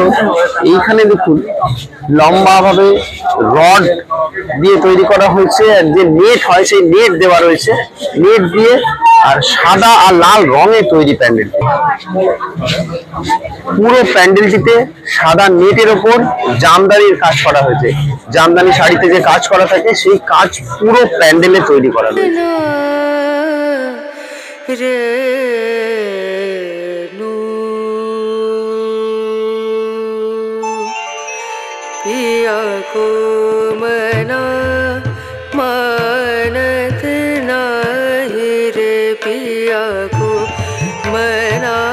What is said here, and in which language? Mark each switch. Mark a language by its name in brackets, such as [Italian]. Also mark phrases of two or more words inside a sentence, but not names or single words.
[Bangla] এইখানে দেখুন লম্বা ভাবে রড দিয়ে তৈরি করা হয়েছে, আর যে নেট হয় সেই নেট দেওয়া রয়েছে, নেট দিয়ে আর সাদা আর লাল রঙে তৈরি প্যান্ডেল। পুরো প্যান্ডেলটিতে সাদা নেটের ওপর জামদানির কাজ করা হয়েছে। জামদানি শাড়িতে যে কাজ করা থাকে সেই কাজ পুরো প্যান্ডেলে তৈরি করা হয়েছে। [Hindi] पिया को मना मानत नाही रे, पिया को मना